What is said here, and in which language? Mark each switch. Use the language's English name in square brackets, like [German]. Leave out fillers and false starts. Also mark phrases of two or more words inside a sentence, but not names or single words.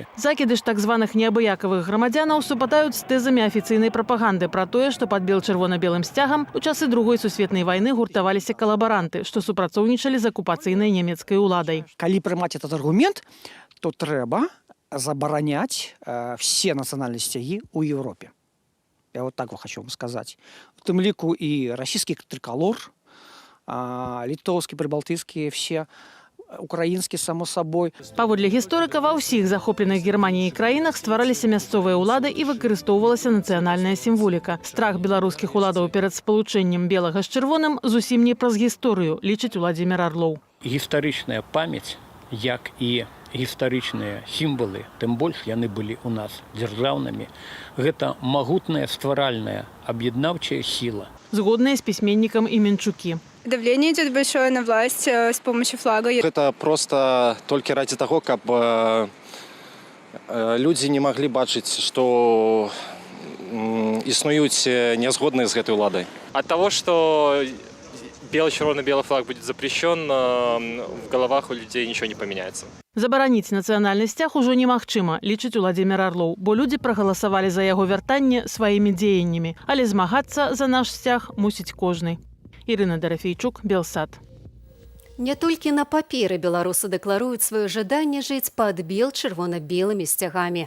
[Belarusian] Закіды ж так званых неабыякавых грамадзянаў супадаюць з тэзамі афіцыйнай прапаганды пра тое, што пад бел-чырвона-белым сцягам у часы Другой сусветнай вайны гуртаваліся калабаранты, што супрацоўнічалі з акупацыйнай нямецкай уладай. Калі прымаць этот аргумент, то трэба забараняць все нацыянальныя сцягі ў Европе. [Russian] Я вот так хочу вам сказать. [Belarusian] В тым ліку і расійскі триколор, літоўскі, прыбалтыйскія, все, украінскі, само сабой. Паводле гісторыка, ва ўсіх захопленых Германіяй краінах ствараліся мясцовыя ўлады і выкарыстоўвалася нацыянальная сімволіка. Страх беларускіх уладаў перад спалучэннем белага з чырвоным зусім не праз гісторыю, лічыць Уладзімір Арлоў. Гістарычная памяць, як і гістарычныя сімвалы, тым больш яны былі ў нас дзяржаўнымі. Гэта магутная стваральная аб'яднаўчая сіла. Згодныя з пісьменнікам Іменчукі. [Russian] Давление идет большое на власть с помощью флага. Это просто только ради того, как люди не могли бачыць, что [Belarusian] існуюць нязгодныя з гэтай уладай. [Russian] От того, что бело-червоно-белый флаг будет запрещен, в головах у людей ничего не поменяется. [Belarusian] Забараніць нацыянальны сцяг ужо немагчыма, лічыць Уладзімір Арлоў, бо людзі прагаласавалі за яго вяртанне сваімі дзеяннямі, але змагацца за наш сцяг мусіць кожны. Ірына Дарафейчук, Белсат. Не толькі на паперы беларусы дэкларуюць сваё жаданне жыць пад бел-чырвона-белымі сцягамі.